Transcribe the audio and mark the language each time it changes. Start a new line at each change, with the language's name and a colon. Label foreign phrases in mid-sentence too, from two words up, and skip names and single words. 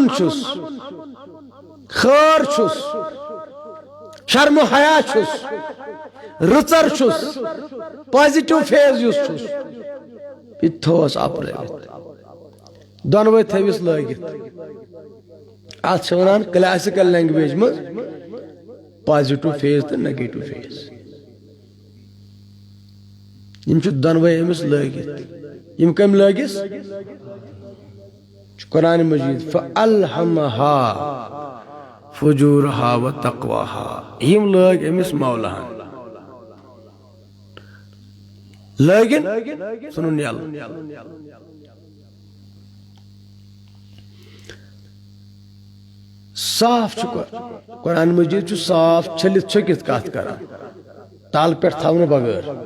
Kashmiri: چھس خیر چھس شرم و حیا چھس رٕژر چھس
English: positive phase
Kashmiri: یس چھس یہ تھوس آپرٲوِتھ دۄنوے تھٲوِس لٲگِتھ اتھ چھِ ونان
English: classical language
Kashmiri: منٛز
English: positive phase
Kashmiri: تہٕ
English: negative phase
Kashmiri: یم چھِ دۄنوے أمِس لٲگِتھ یم کٔمۍ لٲگِس قرآن مجید
Arabic: فَأَلْهَمَهَا فُجُورَهَا وَتَقْوَاهَا
Kashmiri: یم لٲگۍ أمِس مولاہن لٲگِن ژھٕنُن یلہٕ صاف چھُ قرآن مجید چھُ صاف چھٔلِتھ چھٔکِتھ کتھ کران تل پٮ۪ٹھ تھاونہٕ بغٲر